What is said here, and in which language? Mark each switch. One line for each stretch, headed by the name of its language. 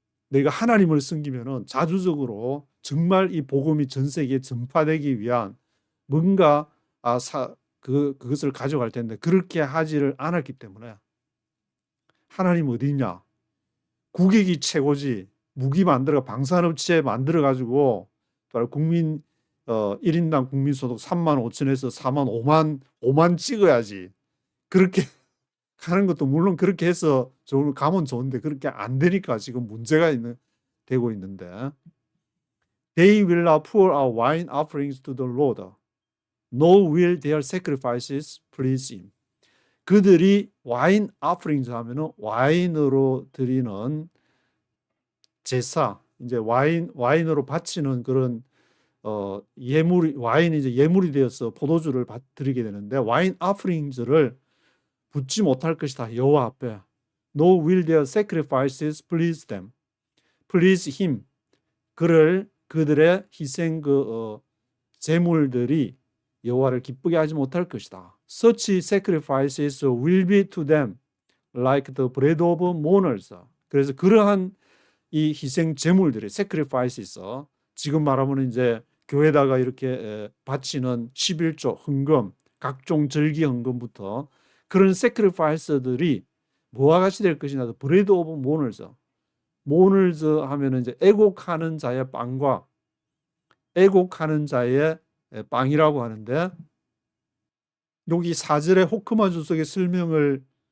Korean: 내가 하나님을 섬기면은 자주적으로 정말 이 복음이 전 세계에 전파되기 위한 뭔가 그것을 가져갈 텐데, 그렇게 하지를 않았기 때문에, 하나님 어디 있냐? 국익이 최고지. 무기 만들어 방산업체 만들어 가지고 국민 1인당 국민소득 3만 5천에서 4만 5만 찍어야지. 그렇게 하는 것도 물론 그렇게 해서 가면 좋은데, 그렇게 안 되니까 지금 문제가 되고 있는데,
English: They will not pour out wine offerings to the Lord, nor will their sacrifices please him.
Korean: 그들이 와인 offerings 하면은 와인으로 드리는 제사, 이제 와인으로 바치는 그런 와인이 이제 예물이 되어서 포도주를 드리게 되는데, 와인 offering를 붙지 못할 것이다, 여호와 앞에.
English: No will their sacrifices please them. Please him.
Korean: 그들의 희생 제물들이 여호와를 기쁘게 하지 못할 것이다.
English: Such sacrifices will be to them like the bread of mourners.
Korean: 그래서 그러한 이 희생 제물들이 sacrifices, 지금 말하면 이제 교회다가 이렇게 바치는 11조 헌금, 각종 절기 헌금부터 그런 sacrifice들이 뭐와 같이 될 것이냐,
English: bread of mourners
Korean: 하면은 이제 애곡하는 자의 빵과 애곡하는 자의 빵이라고 하는데, 여기 4절의 호크마 주석의 설명을